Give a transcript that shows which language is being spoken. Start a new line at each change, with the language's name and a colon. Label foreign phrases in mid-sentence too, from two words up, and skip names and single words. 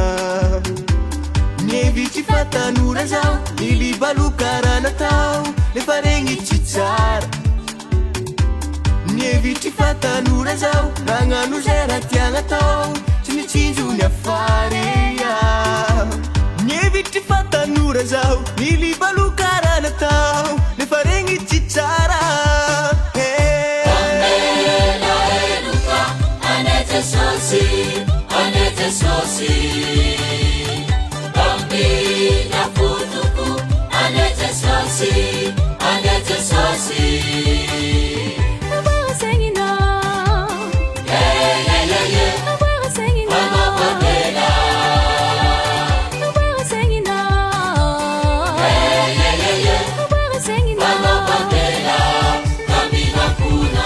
Malagasy: Nievitry fatanora zao nilibaloka raha natao nefa regny tsy tsara Nievitry fatanora zao nagnano zay raha tiagna tao tsy nitsinjo ny afara Nievitry fatanora zao nilibaloka raha natao nefa regny tsy tsara Anete sosi Bambi na futuku Anete sosi
English: We're singing now Yeah We're singing now We're singing now We're singing now Nami hakuna